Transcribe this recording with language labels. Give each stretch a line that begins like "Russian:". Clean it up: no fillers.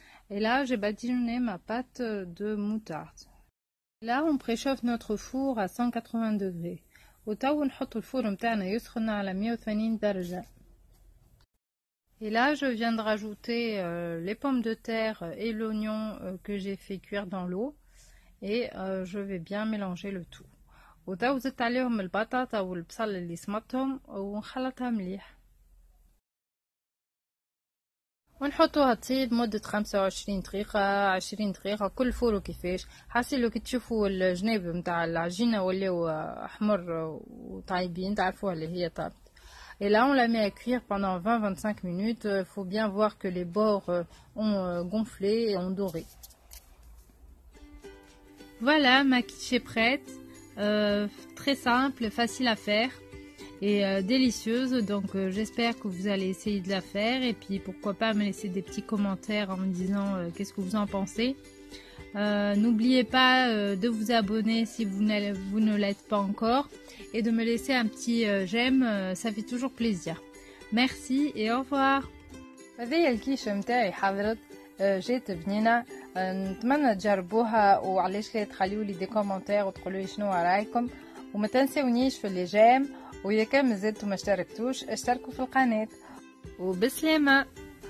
French: Et là j'ai badigeonné ma pâte de moutarde. Là on préchauffe notre four à 180 degrés.
Arabic: وتو نحط الفور متاعنا يسخن على 180 درجه.
French: Et là je viens de rajouter les pommes de terre et l'oignon que j'ai fait cuire dans l'eau, et je vais bien mélanger le tout.
Arabic: وتو زدت عليهم البطاطا والبصل اللي سمطهم ونخلطها مليح، ونحطوها تطيب مدة 25 دقيقة 20 دقيقة، كل فور كيفاش حاسين. لو كي تشوفوا الجناب متاع العجينة ولاو احمر وطايبين تعرفوها اللي هي طابت.
French: Et là on la met à cuire pendant 20-25 minutes. Il faut bien voir que les bords ont gonflé et ont doré. Voilà, ma quiche est prête. Très simple, facile à faire et délicieuse. Donc j'espère que vous allez essayer de la faire, et puis pourquoi pas me laisser des petits commentaires en me disant qu'est-ce que vous en pensez. N'oubliez pas de vous abonner si vous ne l'êtes pas encore, et de me laisser un petit j'aime, ça fait toujours plaisir. Merci et au revoir.
Arabic: هذه الكيشة متاعي حضرت، جات بنينة، نتمنى تجربوها، وعلاش لا تخليوا لي دي كومنتير وتقولوا لي شنو رايكم، وما تنسونيش في اللي جام، واذا كان مازلتوا ما اشتركتوش اشتركوا في القناة. وبسلامة.